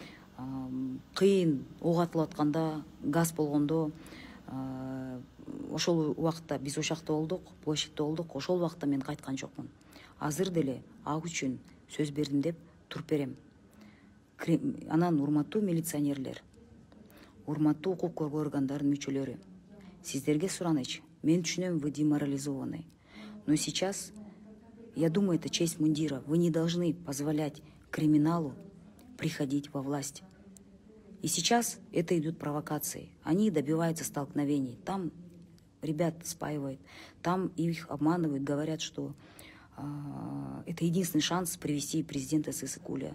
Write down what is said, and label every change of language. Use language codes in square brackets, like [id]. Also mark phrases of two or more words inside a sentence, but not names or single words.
[ky] Кыйын ок атылып атканда, газ болгондо, ошол убакта биз ошакта болдук, площадьта болдук, ошол убакта мен кайткан жокмун. Азыр деле ак үчүн сөз бердим деп туруп берем. Анан урматтуу милиционерлер, урматтуу укук коргоо органдарынын мүчөлөрү, сиздерге суранычы. Мен түшүнөм, [ru] вы деморализованы. Но сейчас, я думаю, это честь мундира. Вы не должны позволять криминалу приходить во власть. И сейчас это идут провокации. Они добиваются столкновений. Там ребят спаивают, там их обманывают, говорят, что это единственный шанс привести президента Сысыкуля.